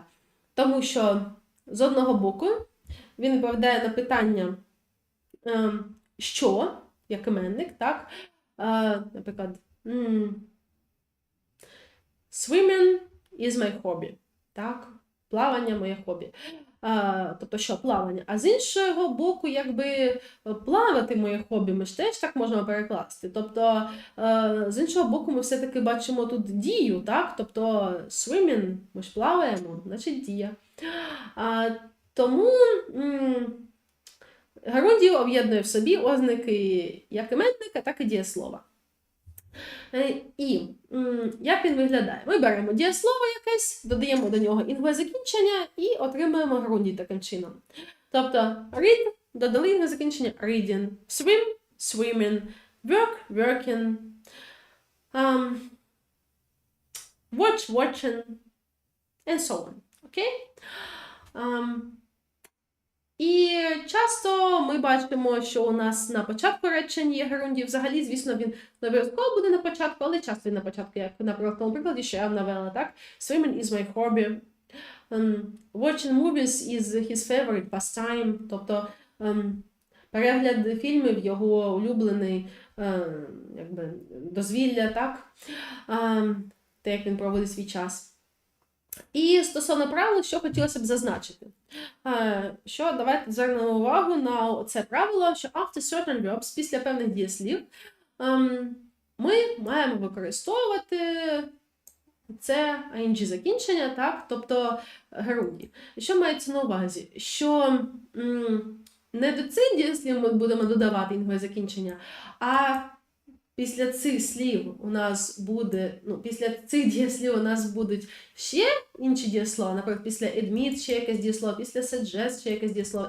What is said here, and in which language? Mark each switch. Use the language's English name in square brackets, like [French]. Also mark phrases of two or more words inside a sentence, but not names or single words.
[Ukrainian] Тому що з одного боку він відповідає на питання що, як іменник, так? Наприклад, [English] swimming is my hobby, [Ukrainian] так? Плавання – моє хобі. Тобто, що плавання. А з іншого боку, якби плавати моє хобі, ми ж теж так можемо перекласти. Тобто, з іншого боку, ми все-таки бачимо тут дію, так? Тобто, swimming, ми ж плаваємо, значить дія. Тому герундій об'єднує в собі ознаки як іменника, так і дієслова. І як він виглядає? Ми беремо дієслово якесь, додаємо до нього інгове закінчення і отримуємо герундій таким чином. Тобто read, додали інгове закінчення [English] reading, swim, swimming, work, working, watch, watching, and so on. [Ukrainian] Окей? І часто ми бачимо, що у нас на початку речень є герундій. Взагалі, звісно, він не обов'язково буде на початку, але часто він на початку, як наприклад, в тому прикладі, що я навела, так? [English] Swimming is my hobby. Watching movies is his favorite pastime. [Ukrainian] Тобто, перегляд фільмів – його улюблений якби, дозвілля, так? Те, як він проводить свій час. І стосовно правил, що хотілося б зазначити. Що давайте звернемо увагу на це правило, що [English] after certain verbs, [Ukrainian] після певних дієслів, ми маємо використовувати це ing закінчення, так, тобто герундій. Що мається на увазі? Що не до цих дієслів ми будемо додавати інгове закінчення, а після цих слів у нас буде, після цих дієслів у нас будуть ще інші дієслова, наприклад, після admit ще якесь дієслово, після suggest ще якесь дієслово.